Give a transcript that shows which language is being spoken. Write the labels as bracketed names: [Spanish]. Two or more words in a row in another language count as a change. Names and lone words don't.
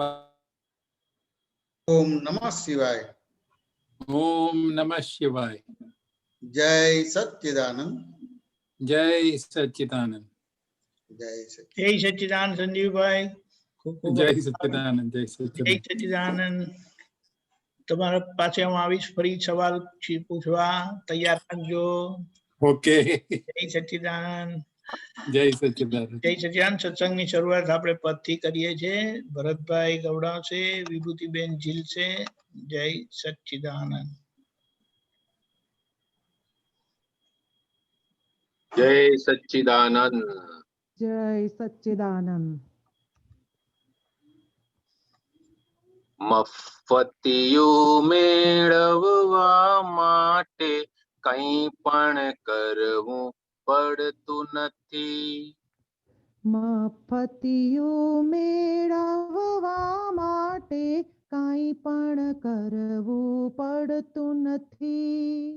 [Sanskrit] ओम नमः शिवाय। ओम नमः शिवाय। [Hindi] जय सच्चिदानंद, जय सच्चिदानंद। जय जय सच्चिदानंद संजीव भाई। जय सच्चिदानंद। जय सच्चिदानंद। जय सच्चिदानंद। [Gujarati] તમારા પાસે હું આવીશ ફરી સવાલ પૂછવા, તૈયાર રાખજો. ઓકે. જય સચ્ચિદાનંદ. જય સચ્ચિદાનંદ. જય સચ્ચિદાનંદ. સત્સંગની શરૂઆત આપણે પદથી કરીએ છીએ. ભરતભાઈ ગવડાવશે, વિભૂતિબેન ઝીલશે. જય સચ્ચિદાનંદ. [Hindi] जय सच्चिदानंद। जय सच्चिदानंद। [Gujarati] મફતિયું મેળવવા માટે કંઈ પણ કરવું પડતું નથી. મફતિયું મેળવવા માટે કાંઈ પણ કરવું પડતું નથી.